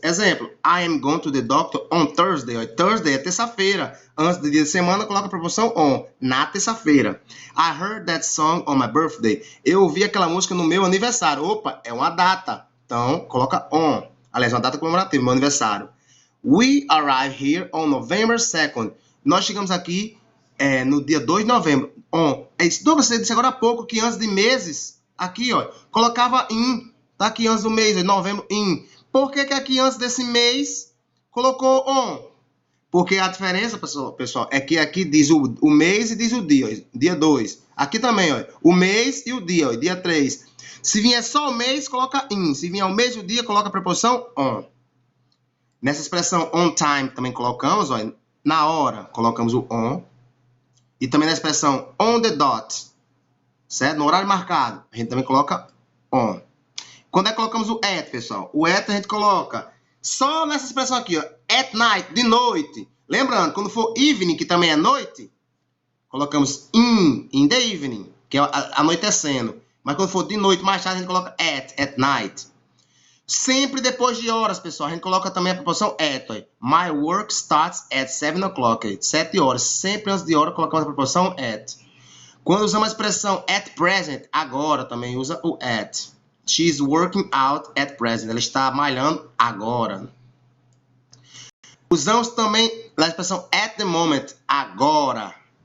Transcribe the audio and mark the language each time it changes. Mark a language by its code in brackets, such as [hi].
[en] Exemplo, I am going to the doctor on Thursday. [pt] Thursday é terça-feira. Antes do dia de semana, coloca a preposição on. Na terça-feira. [en] I heard that song on my birthday. [pt] Eu ouvi aquela música no meu aniversário. Opa, é uma data. Então, coloca on. Aliás, uma data comemorativa, meu aniversário. [en] We arrived here on November 2nd. [pt] Nós chegamos aqui no dia 2 de novembro. Douglas, você disse agora há pouco que antes de meses, aqui, ó, colocava in. Tá aqui antes do mês, novembro, in. Por que aqui antes desse mês colocou on? Porque a diferença, pessoal, é que aqui diz o mês e diz o dia, ó, dia 2. Aqui também, ó, o mês e o dia, ó, dia 3. Se vier só o mês, coloca in. Se vier o mês e o dia, coloca a preposição on. Nessa expressão on time também colocamos, ó, na hora, colocamos o on. E também na expressão on the dot, certo? No horário marcado, a gente também coloca on. Quando é que colocamos o at, pessoal? O at a gente coloca só nessa expressão aqui, ó, at night, de noite. Lembrando, quando for evening, que também é noite, colocamos [en] in the evening, [pt] que é anoitecendo. Mas quando for de noite, mais tarde, a gente coloca at night. Sempre depois de horas, pessoal. A gente coloca também a preposição at. [en] My work starts at 7 o'clock. [pt] 7 horas. Sempre antes de hora, colocamos a preposição at. Quando usamos a expressão at present, agora também usa o at. [en] She's working out at present. [pt] Ela está malhando agora. Usamos também a expressão at the moment, agora.